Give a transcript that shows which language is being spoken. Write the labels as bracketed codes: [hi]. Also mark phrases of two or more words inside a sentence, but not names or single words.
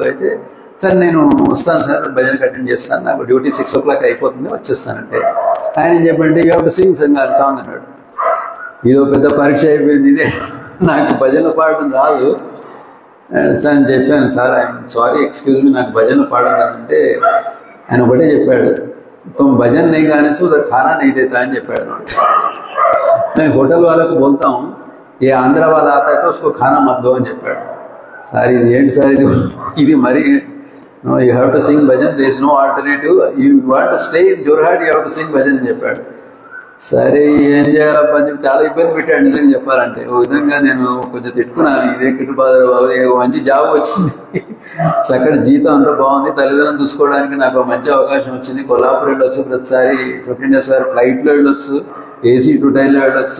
[te] అయితే సార్ నేను వస్తాను సార్, భజనకి అటెండ్ చేస్తాను, నాకు డ్యూటీ 6 o'clock అయిపోతుంది, వచ్చేస్తానంటే ఆయన ఏం చెప్పంటే [en] you have to sing song [te] అన్నాడు. ఇదో పెద్ద పరీక్ష అయిపోయింది, ఇదే నాకు భజన పాడడం రాదు సార్ అని చెప్పాను. సార్ [en] I'm sorry, excuse me, [te] నాకు భజన పాడడం రాదంటే ఆయన ఒకటే చెప్పాడు, [hi] तुम भजन नहीं गाने से उधर खाना नहीं देता [te] అని చెప్పాడు అనమాట. [hi] मैं होटल वाले को बोलता हूँ ये आंध्र वाला आता है तो उसको खाना मत दो [te] అని చెప్పాడు. సార్ ఇది ఏంటి సార్, ఇది మరి [en] you have to sing bhajan, there is no alternative, you want to stay in Jorhat, you have to sing bhajan [te] అని చెప్పాడు. సరే ఏం చేయాలబ్బా అని చెప్పి చాలా ఇబ్బంది పెట్టాడు నిజంగా చెప్పాలంటే. ఓ విధంగా నేను కొంచెం తిట్టుకున్నాను, ఇదే కిట్టుబాధ బాబు, మంచి జాబ్ వచ్చింది, చక్కటి జీతం అంతా బాగుంది, తల్లిదండ్రులను చూసుకోవడానికి నాకు మంచి అవకాశం వచ్చింది, కొల్లాపూర్ వెళ్ళొచ్చు, ప్రతిసారి 15 days ఫ్లైట్లో వెళ్ళొచ్చు, AC 2 tier వెళ్ళొచ్చు.